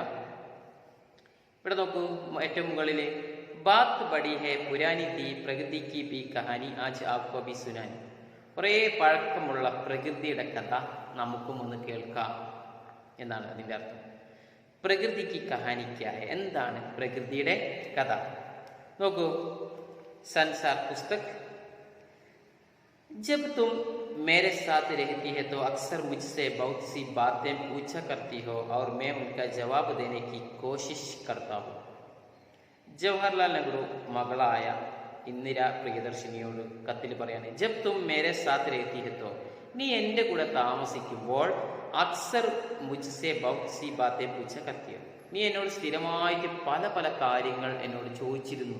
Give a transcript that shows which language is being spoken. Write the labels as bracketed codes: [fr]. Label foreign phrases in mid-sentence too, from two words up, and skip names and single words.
[ml] ഇവിടെ നോക്കൂ, ഏറ്റവും മുകളിൽ [hi] बात बड़ी है पुरानी थी प्रकृति की भी कहानी आज आपको भी सुनानी. [ml] കുറേ പഴക്കമുള്ള പ്രകൃതിയുടെ കഥ നമുക്കും ഒന്ന് കേൾക്കാം എന്നാണ് അതിൻ്റെ അർത്ഥം. പ്രകൃതിക്ക് കഹാനിക്കായ എന്താണ് പ്രകൃതിയുടെ കഥ? [hi] നോക്കൂ, संसार पुस्तक. जब तुम मेरे साथ रहती है तो अक्सर मुझसे बहुत सी बातें पूछा करती हो और मैं उनका जवाब देने की कोशिश करता हूँ. [ml] ജവഹർലാൽ നെഹ്റു മകളായ ഇന്ദിര പ്രിയദർശിനിയോട് കത്തിൽ പറയാണ്, [hi] जब तुम मेरे साथ रहती है तो, [ml] നീ എൻ്റെ കൂടെ താമസിക്കുമ്പോൾ [hi] अक्सर मुझसे बहुत सी बातें पूछा करती हो, [ml] നീ എന്നോട് സ്ഥിരമായിട്ട് പല കാര്യങ്ങൾ എന്നോട് ചോദിച്ചിരുന്നു.